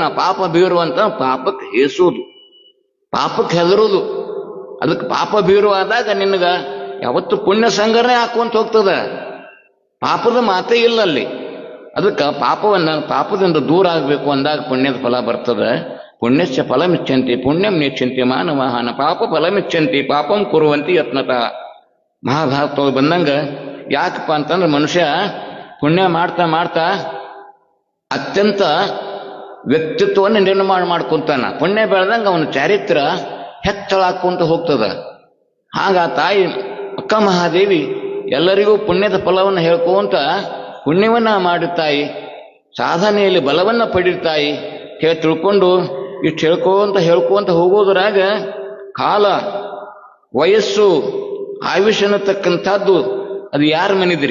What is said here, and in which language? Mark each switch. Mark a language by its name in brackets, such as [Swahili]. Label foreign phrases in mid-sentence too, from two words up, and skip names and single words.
[Kannada] ಪಾಪ ಭೀರು ಅಂತ ಪಾಪಕ್ಕೆ ಹೇಸುವುದು, ಪಾಪಕ್ಕೆ ಹೆದರುವುದು. ಅದಕ್ಕೆ ಪಾಪ ಭೀರು ಆದಾಗ ನಿನಗ ಯಾವತ್ತು ಪುಣ್ಯ ಸಂಗ್ರಹಣೆ ಹಾಕುವಂತ ಹೋಗ್ತದ. ಪಾಪದ ಮಾತೇ ಇಲ್ಲ ಅಲ್ಲಿ. ಅದಕ್ಕೆ ಪಾಪದಿಂದ ದೂರ ಆಗಬೇಕು ಅಂದಾಗ ಪುಣ್ಯದ ಫಲ ಬರ್ತದೆ. [Sanskrit] ಪುಣ್ಯಸ್ಯ ಫಲಮಿಚ್ಛಂತಿ ಪುಣ್ಯಂ ನೆಚ್ಛಂತಿ ಮಾನವಾಹನ ಪಾಪ ಫಲಮಿಚ್ಛಂತಿ ಪಾಪಂ ಕುರುವಂತಿ ಯತ್ನತಃ. [Kannada] ಮಹಾಭಾರತವಾಗಿ ಬಂದಂಗ ಯಾಕಪ್ಪ ಅಂತಂದ್ರೆ ಮನುಷ್ಯ ಪುಣ್ಯ ಮಾಡ್ತಾ ಮಾಡ್ತಾ ಅತ್ಯಂತ ವ್ಯಕ್ತಿತ್ವವನ್ನು ನಿರ್ಮಾಣ ಮಾಡ್ಕೊಂತಾನ. ಪುಣ್ಯ ಬೆಳೆದಂಗ ಅವನ ಚಾರಿತ್ರ ಹೆಚ್ಚಳಾಕೊಂತ ಹೋಗ್ತದ. ಆಗ ತಾಯಿ ಅಕ್ಕ ಮಹಾದೇವಿ ಎಲ್ಲರಿಗೂ ಪುಣ್ಯದ ಫಲವನ್ನು ಹೇಳ್ಕೊಂತ ಪುಣ್ಯವನ್ನ ಮಾಡಿರ್ತಾಯಿ, ಸಾಧನೆಯಲ್ಲಿ ಬಲವನ್ನ ಪಡಿರ್ತಾಯಿ ತಿಳ್ಕೊಂಡು ಇಷ್ಟು ಹೇಳ್ಕೊಂತ ಹೋಗೋದ್ರಾಗ ಕಾಲ, ವಯಸ್ಸು, ಆಯುಷ್ಯ ಅನ್ನತಕ್ಕಂಥದ್ದು ಅದು ಯಾರ ಮನಿದ್ರಿ?